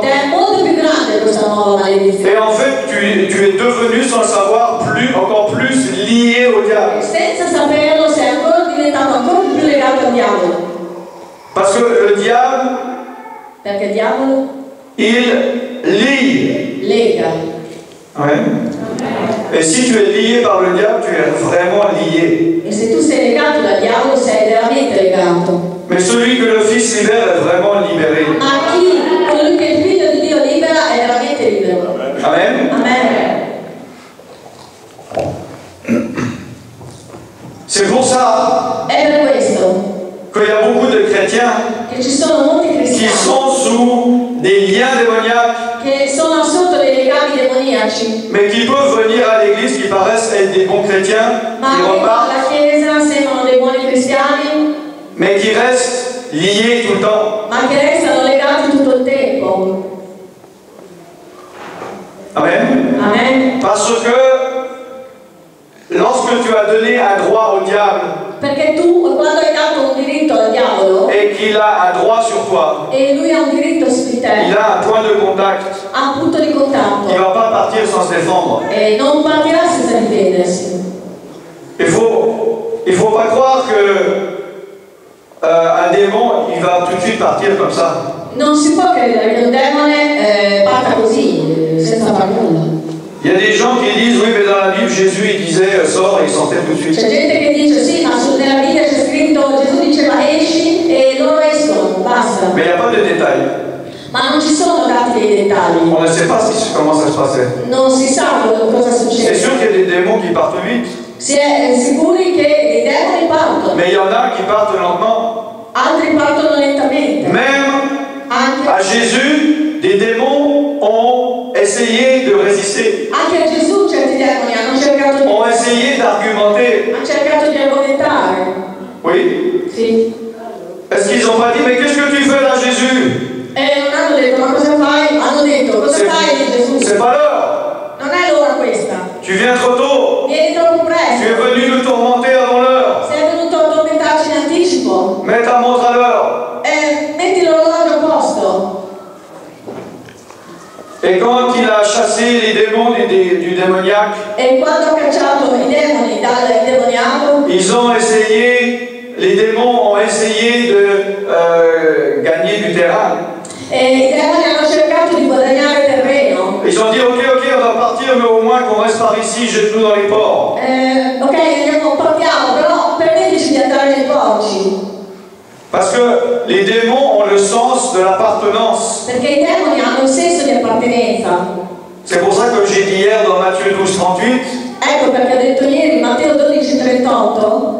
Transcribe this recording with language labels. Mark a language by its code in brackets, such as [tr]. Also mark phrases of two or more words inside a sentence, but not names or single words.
[it] Ed è molto più grande questa nuova maledizione. [fr] Et en fait, tu es devenu, sans le savoir, encore plus lié au diable. [it] Senza saperlo sei ancora diventato ancora più legato al diavolo. [fr] Parce que le diable, [it] Perché il diavolo [fr] il lie. [it] lega. [fr] Ouais. Et si tu es lié par le diable, tu es vraiment lié. [it] E se tu sei legato dal diavolo sei veramente legato. [fr] Mais celui que le Fils libère est vraiment libéré. [it] Ma colui che il figlio di Dio libera è veramente libero. [fr] Amen. [it] Amen. [fr] C'est pour ça [it] È per questo [fr] qu'il y a beaucoup de chrétiens [it] che ci sono molti [fr] qui [it] cristiani [fr] sont sous des liens démoniaques, [it] che sono sotto dei legami demoniaci, [fr] mais qui peuvent venir à l'église, qui paraissent être des bons chrétiens, [it] ma [fr] qui [it] vengono [fr] repartent, [it] alla chiesa, sembrano dei buoni cristiani, [fr] mais qui restent liés tout le temps. [it] ma che restano legati tutto il tempo. [fr] Amen. [it] Amen. [fr] Parce que lorsque tu as donné un droit au diable [it] Perché tu, quando hai dato un diritto al diavolo, [fr] et qu'il a un droit sur toi, [it] e lui ha un diritto su di [fr] il [it] te, [fr] a un point de contact. [it] ha un punto di [fr] Il ne [it] contatto [fr] va pas partir sans se défendre. [it] e non partirà senza difendersi. [fr] Il faut pas croire que un démon, il va tout de suite partir comme ça. [it] Non si può credere che un demone parta così, senza far nulla. [fr] Il y a des gens qui disent, oui, mais dans la Bible, Jésus, il disait, sors, et il sortait tout de suite. [it] C'è gente che dice sì, ma nella Bibbia c'è scritto Gesù diceva esci e loro escono, basta. [fr] Mais il n'y a pas de détails. [it] Ma non ci sono dati dei dettagli. [fr] On ne sait pas comment ça se passait. [it] Non si sa cosa [fr] C'est [it] succede. [fr] sûr qu'il y a des démons qui partent vite, [it] Si è sicuri che i demoni partono, [fr] mais il y en a qui partent lentement. [it] altri partono lentamente. [fr] Même [it] Anche [fr] à Jésus, des démons ont essayé de résister, [it] a Gesù certi demoni hanno cercato [fr] ont essayé d'argumenter. [it] di argomentare. [fr] Oui. [it] Sì. [fr] Est-ce qu'ils n'ont pas dit, mais qu'est-ce que tu fais là, Jésus? [it] E non hanno detto, ma cosa fai? Hanno detto, cosa fai di Gesù? [fr] C'est pas l'heure. [it] Non è l'ora questa. [fr] Tu viens trop tôt. [it] Vieni troppo [fr] Tu es [it] presto. [fr] venu nous tourmenter avant l'heure. [it] Sei venuto a tormentarci in anticipo. [fr] Mets ta montre à l'heure. [it] Metti l'orologio a posto. [fr] Et quand il a chassé les démons du démoniaque, [it] E quando ha cacciato i demoni dal demoniaco, [fr] les démons ont essayé de gagner du terrain. [it] i demoni hanno cercato di guadagnare terreno. [fr] Ils ont dit, ok, on va partir, mais au moins qu'on reste par ici, jette-nous dans les ports. [it] Ok, andiamo, partiamo, però permettici di andare nei porci. [fr] Parce que les démons ont le sens de l'appartenance. [it] Perché i demoni hanno il senso di appartenenza. [fr] C'est pour ça que j'ai dit hier dans Matthieu 12:38 [it] Ecco perché ho detto ieri, Matteo 12:38,